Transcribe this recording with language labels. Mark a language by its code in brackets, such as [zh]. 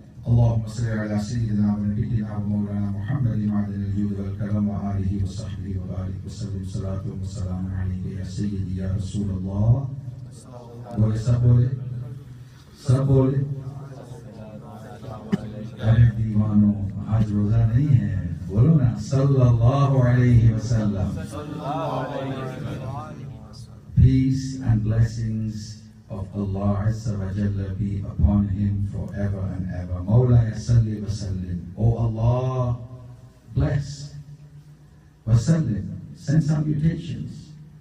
[ar] اللهم صل على سيدنا ونبينا ومولانا محمد معدن الجود والكرم وآله وصحبه وبارك وسلم. صلاة وسلام عليك يا سيدي يا رسول الله. [ur] بولے سب بولے. ارے دیوانوں آج روزہ نہیں ہے, بولو نا [ar] صلی اللہ علیہ وسلم. [en] Peace and blessings of Allah Azza wa Jalla be upon him forever and ever. [ar] Mawla salli wa sallim. [en] Oh Allah, bless [ar] wa sallim. [en] Send salutations.